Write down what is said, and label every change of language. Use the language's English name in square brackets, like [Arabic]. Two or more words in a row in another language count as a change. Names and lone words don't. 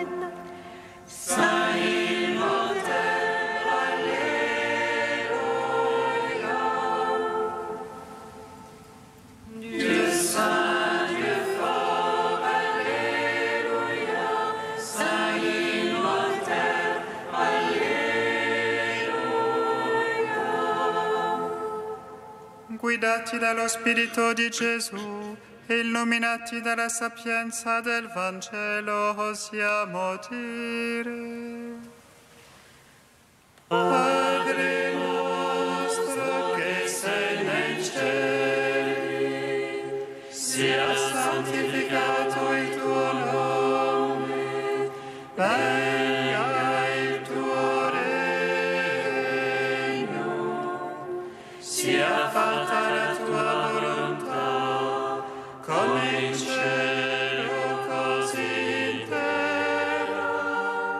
[French] Saint immortel, Alléluia. Dieu saint, Dieu fort, Alléluia. Saint immortel, Alléluia. [Italian] Guidati dallo Spirito di Gesù e illuminati dalla sapienza del Vangelo, osiamo dire: Padre nostro che sei nei cieli, sia santificato il tuo nome, venga il tuo regno, sia fatta la tua volontà, come in cielo così in terra.